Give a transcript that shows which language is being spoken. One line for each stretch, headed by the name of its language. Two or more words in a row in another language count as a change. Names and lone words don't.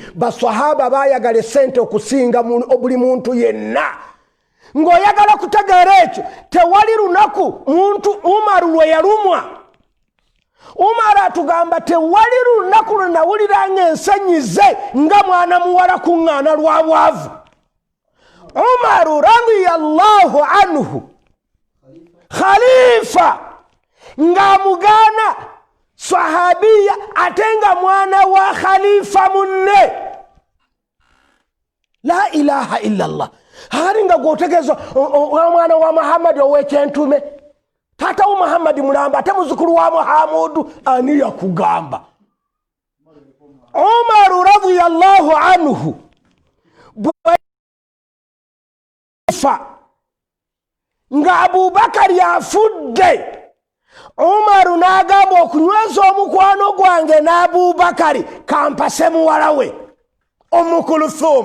Ganda: Baswahaba baayagala essente okusinga buli muntu yenna. Ng'oyagala kutegeera ekyo tewali lunaku muntu Umaru lwe yalumwa. Umar atugamba tewali lunaku lwe nawulira ng'ensenyi ze nga mwana muwala kuŋŋaana lwa bwavu. Umaru
Arabic: رضي الله عنه
Ganda: khalifa ng'amugaana sahabiya ate nga mwana wa khalifa munne.
Arabic: لا إله إلا الله.
Ganda: Hari nga gwotegeeza omwana wa Muhammad ow'ekyentume tata wa Muhammad mulamba ate muzukulu wa Muhammadu ani yakugamba. Umar
Arabic: رضي الله عنه
Ganda: nga Abubakar yafudde, Umar n'agamba okunyweza omukwano gwange n'Abubakar kampase muwala we Umm Kulthum.